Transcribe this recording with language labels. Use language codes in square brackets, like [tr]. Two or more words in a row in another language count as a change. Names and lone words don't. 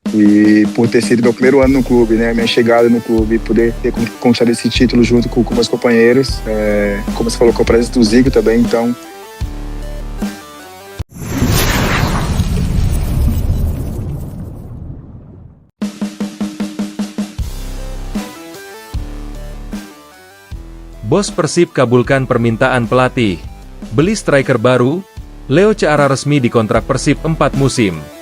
[pt] E por ter sido meu primeiro ano no clube, né, minha chegada no clube, poder ter conquistado esse título junto com meus companheiros, como você falou, com a presença do Zico também, então. [id] Bos Persib kabulkan permintaan pelatih. Beli striker baru, Leo Ceara resmi dikontrak Persib 4 musim.